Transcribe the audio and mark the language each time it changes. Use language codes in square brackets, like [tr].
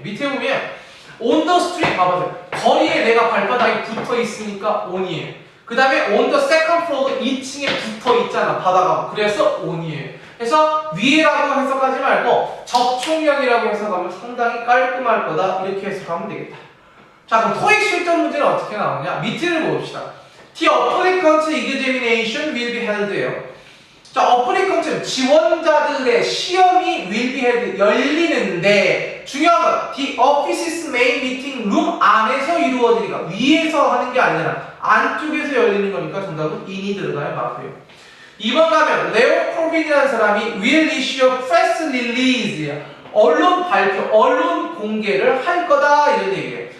[ko] 밑에 보면 on the street 봐보세요. 거리에 내가 발바닥이 붙어 있으니까 on이에요. 그 다음에 on the second floor 2층에 붙어 있잖아 바닥하고. 그래서 on이에요. 그래서 위에라고 해석하지 말고 접촉력이라고 해석하면 상당히 깔끔할 거다. 이렇게 해석하면 되겠다. 자 그럼 토익 실전 문제는 어떻게 나오냐? 밑을 봅시다. [en] The applicant examination will be held 예요. [ko] 자, applicant 지원자들의 시험이 will be held 열리는데 중요한 건 the office's main meeting room 안에서 이루어지니까 위에서 하는 게 아니라 안쪽에서 열리는 거니까 정답은 in이 들어가야 맞고요. 2번 가면 레오 코빈이라는 사람이 will issue a press release 언론 발표, 언론 공개를 할 거다 이런 얘기예요.